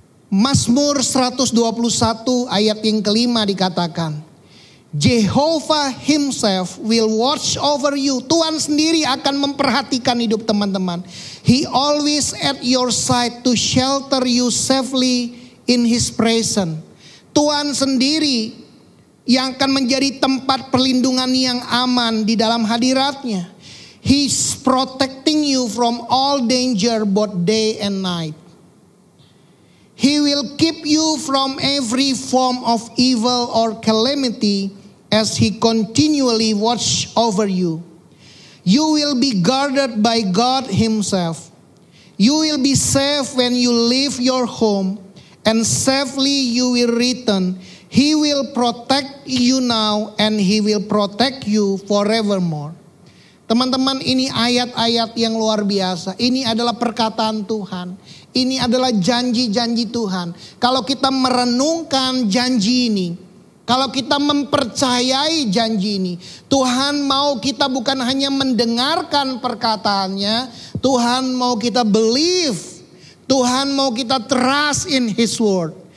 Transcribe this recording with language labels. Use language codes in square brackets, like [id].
[id] Mazmur 121 ayat yang kelima dikatakan, [en] Jehovah himself will watch over you. [id] Tuhan sendiri akan memperhatikan hidup teman-teman. [en] He always at your side to shelter you safely in his presence. [id] Tuhan sendiri yang akan menjadi tempat perlindungan yang aman di dalam hadiratnya. [en] He's protecting you from all danger both day and night. He will keep you from every form of evil or calamity as He continually watch over you. You will be guarded by God Himself. You will be safe when you leave your home, and safely you will return. He will protect you now and He will protect you forevermore. [id] Teman-teman, ini ayat-ayat yang luar biasa. Ini adalah perkataan Tuhan. Ini adalah janji-janji Tuhan. Kalau kita merenungkan janji ini, kalau kita mempercayai janji ini, Tuhan mau kita bukan hanya mendengarkan perkataannya, Tuhan mau kita believe, Tuhan mau kita [en] trust in His word.